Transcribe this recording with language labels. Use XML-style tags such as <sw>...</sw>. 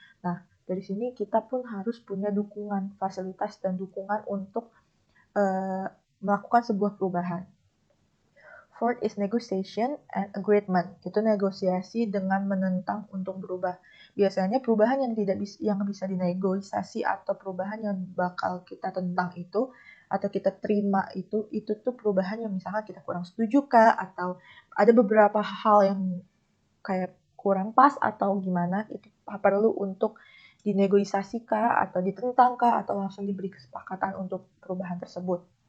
<id>Nah, dari sini kita pun harus punya dukungan, fasilitas dan dukungan untuk melakukan sebuah perubahan.</id> <en>Fourth is negotiation and agreement.</en> <id>Itu negosiasi dengan menentang untuk berubah. Biasanya perubahan yang bisa dinegosiasi atau perubahan yang bakal kita tentang itu atau kita terima itu tuh perubahan yang misalnya kita kurang setuju kah, atau ada beberapa hal yang kayak kurang pas atau gimana, itu perlu untuk dinegosiasi kah atau ditentang kah atau langsung diberi kesepakatan untuk perubahan tersebut.</id>